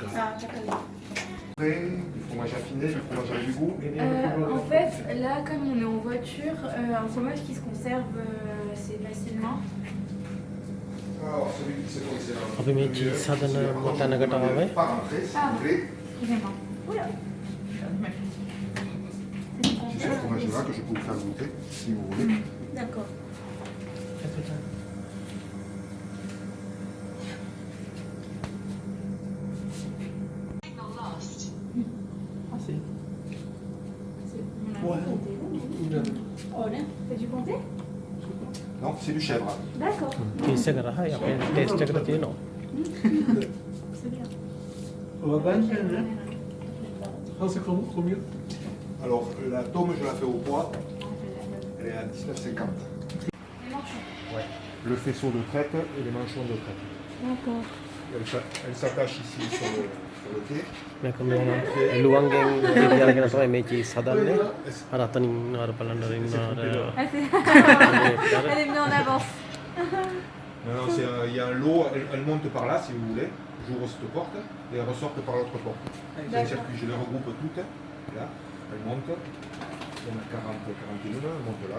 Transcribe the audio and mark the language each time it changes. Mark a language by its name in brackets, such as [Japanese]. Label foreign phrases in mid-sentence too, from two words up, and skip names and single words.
[French] Du fromage affiné, du fromage avec du goût. En fait, là, comme on est en voiture, un fromage qui se conserve assez facilement. Alors, celui qui s'est commencé là. [Sinhala] අපි මේ චීස් හදන තැනකට ආවේ. [French] Pas rentrer, si vous voulez. Excusez-moi. Oula. C'est ce fromage-là que je peux vous faire goûter, si vous voulez. D'accord. Olha, t'as dû compter? Non, c'est du chèvre. D'accord. [Sinhala] චීස් එක රහයි අපේ ටේස්ට් එකට තියෙනවා. [French] C'est bien. On va pas le faire, hein? Ah, c'est combien? Alors, la tome, je la fais au poids. Elle est à 19,50. Ouais. Le faisceau de traite et les manchons de traite. D'accord. Elle s'attache ici sur le quai. [Sinhala] මේක මේ එළුවන්ගෙන් තියාගෙන තමයි මේ චීස් හදන්නේ. අර අතනින් අර බලන්න රින්න අර [French] Elle est venue en avance. Non, il y a un lot, elle monte par là si vous voulez. J'ouvre cette porte et elle ressort par l'autre porte. C'est un circuit, je les regroupe toutes. Là, elle monte. Il y en a 41, elle monte là.